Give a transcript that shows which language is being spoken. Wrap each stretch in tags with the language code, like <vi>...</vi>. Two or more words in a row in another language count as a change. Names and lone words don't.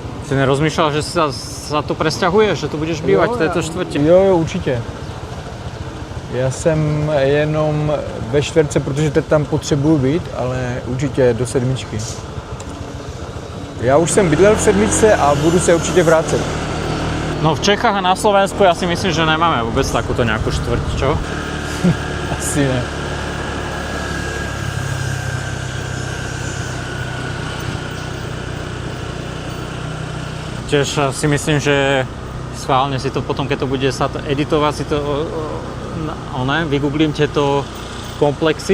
<sk>Ty nerozmýšľal, že sa tu presťahuješ, že tu budeš bývať v tejto štvrti?</sk> <cs>Jo, určitě. Já jsem jenom ve čtvrtce, protože teď tam potřebuju být, ale určitě do sedmičky. Já už jsem bydlel v sedmičce a budu se určitě vrátit.</cs> <sk>No v Čechách a na Slovensku ja si myslím, že nemáme vôbec takúto nejakú štvrť, čo?</sk> <cs>Asi ne.</cs> <sk>Tiež si myslím, že schválne si to potom, keď to bude sa to editovať, si to vygooglím tieto komplexy.</sk>